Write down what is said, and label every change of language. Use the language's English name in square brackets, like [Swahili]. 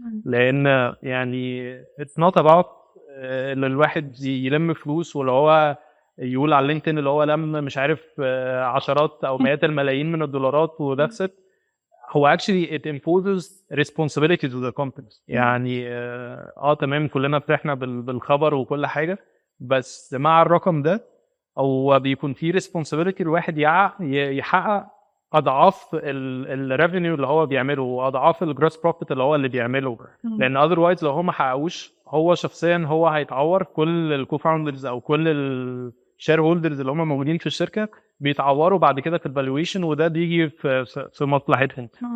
[Arabic] لان يعني [English] it's not about [Arabic] اللي الواحد يلم فلوس، واللي هو يقول على لينكدين اللي هو لم مش عارف عشرات او مئات الملايين من الدولارات وذاتس ات. هو [English] actually it imposes responsibility to the companies. [Arabic] يعني تمام كلنا فرحنا بالخبر وكل حاجه، بس مع الرقم ده او بيكون في responsibility الواحد يحقق اضعاف الريفينيو اللي هو بيعمله، واضعاف الجروس بروفيت اللي هو اللي بيعمله. لان اذروايز لو هو ما حققوش هو شخصيا هو هيتعور، كل الكوفاوندرز او كل الشير هولدرز اللي هم موجودين في الشركه بيتعوروا بعد كده في الفالويشن، وده بيجي في مصلحتهم.